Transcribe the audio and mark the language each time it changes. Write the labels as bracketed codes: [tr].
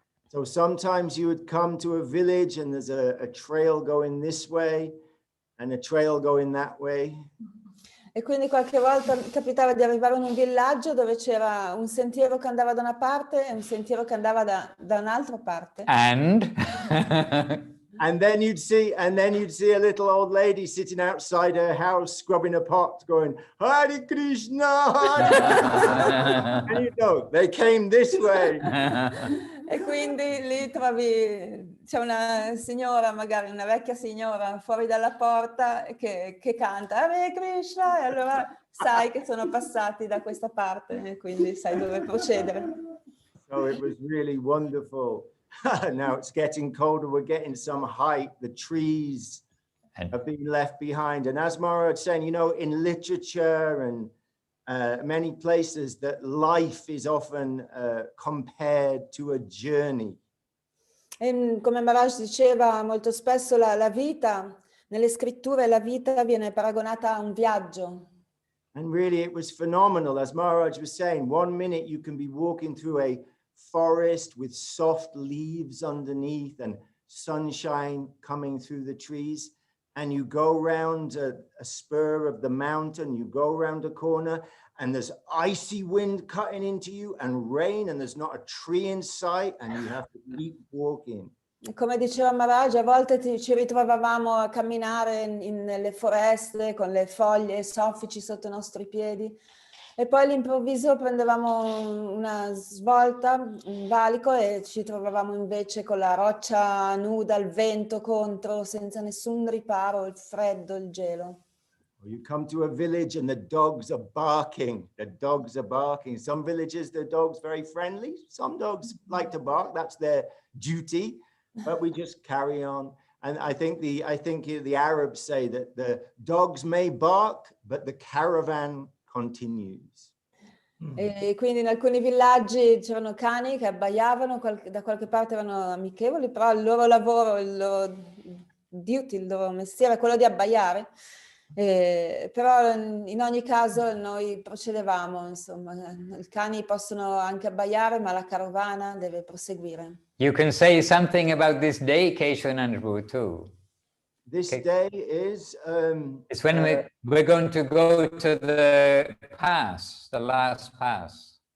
[en] So sometimes you would come to a village and there's a trail going this way and a trail going that way. [it] E quindi qualche volta capitava di arrivare in un villaggio dove c'era un sentiero che andava da una parte e un sentiero che andava da un'altra parte. [en] And And then you'd see a little old lady sitting outside her house scrubbing a pot going, Hare Krishna, Hare Krishna. And you know, they came this way. [it] E quindi lì trovi, c'è una signora, magari una vecchia signora fuori dalla porta che canta Hare Krishna, e allora sai che sono passati da questa parte e quindi sai dove procedere. [en] So it was really wonderful. Now it's getting colder, we're getting some height, the trees have been left behind. And as Maharaj was saying, you know, in literature and many places that life is often compared to a journey. [it] E come Maharaj diceva, molto spesso la vita, nelle scritture la vita viene paragonata a un viaggio. [en] And really it was phenomenal. As Maharaj was saying, 1 minute you can be walking through a forest with soft leaves underneath and sunshine coming through the trees. And you go round a spur of the mountain, you go around a corner and there's icy wind cutting into you and rain and there's not a tree in sight and you have to keep walking. [it] Come diceva Maharaj, a volte ci ritrovavamo a camminare nelle foreste con le foglie soffici sotto i nostri piedi e poi all'improvviso prendevamo una svolta, un valico e ci trovavamo invece con la roccia nuda, il vento contro, senza nessun riparo, il freddo, il gelo. [en] You come to a village and the dogs are barking. The dogs are barking. Some villages, the dogs very friendly. Some dogs like to bark. That's their duty. But we just carry on. And I think the Arabs say that the dogs may bark, but the caravan continues. [it] E quindi in alcuni villaggi c'erano cani che abbaiavano, da qualche parte erano amichevoli, però il loro lavoro, il loro duty, il loro mestiere è quello di abbaiare. Però in ogni caso noi procedevamo, insomma, i cani possono anche abbaiare, ma la carovana deve proseguire. [en] you can say something about this day, Keshavananda Prabhu, too. This Okay. day is It's when we're going to go to the pass, the last pass.